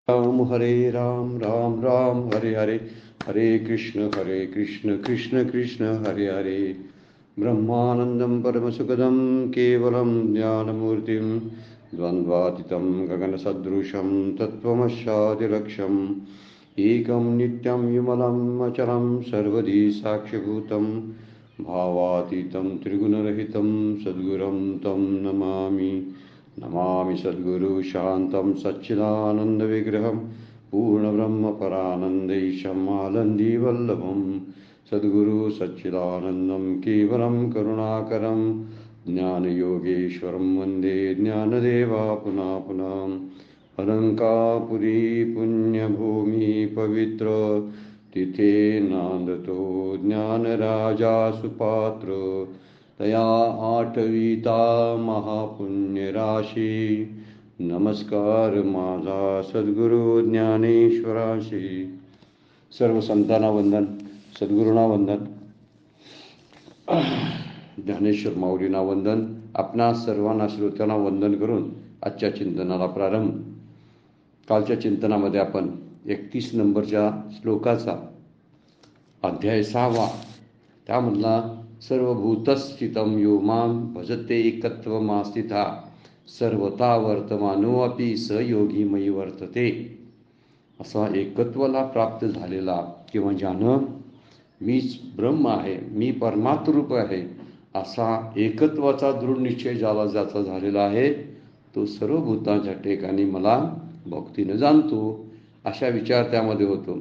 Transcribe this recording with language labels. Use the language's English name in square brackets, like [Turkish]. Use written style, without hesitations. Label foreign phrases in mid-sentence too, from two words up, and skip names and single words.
[Sanskrit] राम हरे राम राम राम हरे हरे, हरे कृष्ण कृष्ण कृष्ण हरे हरे। ब्रह्मानंदं परमसुखदं केवलं ज्ञानमूर्तिं द्वन्द्वातीतं गगनसदृशं तत्त्वमस्यादिलक्ष्यम् एकं नित्यं विमलम् अचलं सर्वधी साक्षिभूतं भावातीतं त्रिगुणरहितं सद्गुरुं तं नमामि। नमामि सद्गुरु शान्तं सच्चिदानन्दविग्रहं पूर्णब्रह्मपरानन्दैशम् आनन्दीवल्लभं सद्गुरु सच्चिदानन्दं केवलं करुणाकरं ज्ञानयोगेश्वरं वन्दे ज्ञानदेवा पुनः पुनः। [Marathi] अलङ्कापुरी पुण्यभूमि पवित्र तिथे नांदतो ज्ञानराजा सुपात्र तया आठविता महापुण्यराशी नमस्कार माझा सद्गुरु ज्ञानेश्वराशी। सर्व संतांना वंदन, सद्गुरूंना वंदन, ज्ञानेश्वर माऊलींना वंदन, आपणा सर्वांना श्रोत्यांना वंदन करून आजच्या चिंतनाला प्रारंभ। कालच्या चिंतनामध्ये आपण 31 नंबरच्या श्लोकाचा अध्याय 6 त्यामधला [Sanskrit] सर्वभूतस्थितं यो मां भजते एकत्वमास्थिता सर्वता वर्तमानो अपि स योगी मयी वर्तते। [Marathi] असा एकत्वाला प्राप्त झालेला किंवा ज्यानं मीच ब्रह्म आहे, मी परमात्मरूप आहे असा एकत्वाचा दृढ निश्चय ज्याचा झालेला आहे तो सर्व भूतांच्या ठिकाणी मला भक्तीनं जाणतो अशा विचार त्यामध्ये होतो।